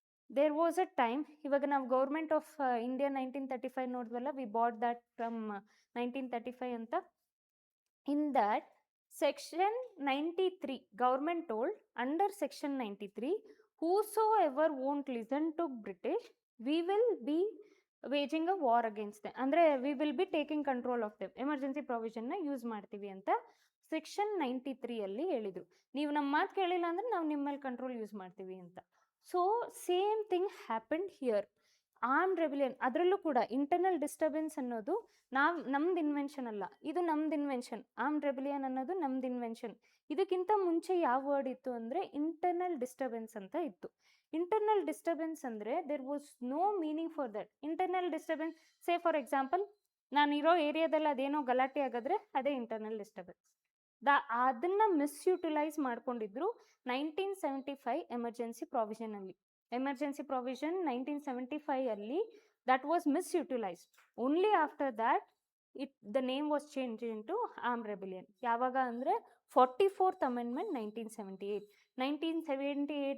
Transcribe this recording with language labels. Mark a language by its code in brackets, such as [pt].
[en] there was a time, [kn] ಇವಾಗ ನಾವು [en] Government of India 1935 ನೋಡಿದ್ವಲ್ಲ, we bought that from 1935 ಅಂತ. In that Section 93, government told under Section 93, whosoever won't listen to British, we will be waging a war against them. ಅಂದರೆ we will be taking control of them. [kn] Emergency ಪ್ರಾವಿಷನ್ನ use ಮಾಡ್ತೀವಿ ಅಂತ Section 93 ಅಲ್ಲಿ ಹೇಳಿದರು. ನೀವು ನಮ್ಮ ಮಾತು ಕೇಳಿಲ್ಲ ಅಂದರೆ ನಾವು ನಿಮ್ಮ ಮೇಲೆ ಕಂಟ್ರೋಲ್ ಯೂಸ್ ಮಾಡ್ತೀವಿ ಅಂತ. [en] So same thing happened here. [kn] Armed rebellion, ಅದರಲ್ಲೂ ಕೂಡ ಇಂಟರ್ನಲ್ ಡಿಸ್ಟರ್ಬೆನ್ಸ್ ಅನ್ನೋದು ನಮ್ದು ಇನ್ವೆನ್ಷನ್ ಅಲ್ಲ, ಇದು ನಮ್ದು ಇನ್ವೆನ್ಷನ್. ಆರ್ಮ್ಡ್ ರೆಬಿಲಿಯನ್ ಅನ್ನೋದು ನಮ್ದು ಇನ್ವೆನ್ಷನ್. ಇದಕ್ಕಿಂತ ಮುಂಚೆ ಯಾವ ವರ್ಡ್ ಇತ್ತು ಅಂದರೆ ಇಂಟರ್ನಲ್ ಡಿಸ್ಟರ್ಬೆನ್ಸ್ ಅಂತ ಇತ್ತು. [en] Internal disturbance ಅಂದರೆ there was no meaning for that. [kn] Internal disturbance, [en] say for example, [kn] ನಾನಿರೋ ಏರಿಯಾದಲ್ಲಿ ಅದೇನೋ ಗಲಾಟೆ ಆಗಿದ್ರೆ ಅದೇ ಇಂಟರ್ನಲ್ ಡಿಸ್ಟರ್ಬೆನ್ಸ್. ಅದನ್ನು ಮಿಸ್ಯುಟಿಲೈಸ್ ಮಾಡ್ಕೊಂಡಿದ್ರು 1975 ಎಮರ್ಜೆನ್ಸಿ ಪ್ರಾವಿಷನಲ್ಲಿ. [en] Emergency provision 1975 ಅಲ್ಲಿ that was misutilized. Only after that the name was changed into armed rebellion. [kn] ಯಾವಾಗ ಅಂದರೆ 44th amendment 1978.